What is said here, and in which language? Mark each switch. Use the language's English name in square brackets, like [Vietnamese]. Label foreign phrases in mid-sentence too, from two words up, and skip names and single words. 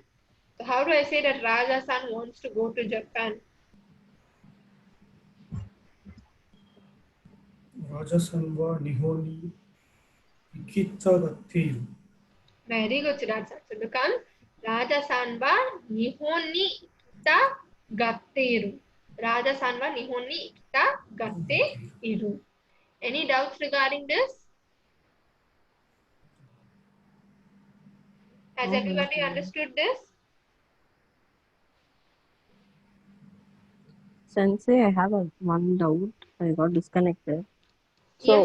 [English] So how do I say that Raja-san wants to go to Japan? [Japanese] ラジャさんは日本に行きたがっている, [English] Very good, Siddharth-san. So it becomes [Japanese] ラジャさんは日本に行きたがってる. ラジャさんは日本に行きたがっている. [English] Any doubts regarding this? Has No, everybody no. understood this? Sensei, I have one doubt. I got disconnected. So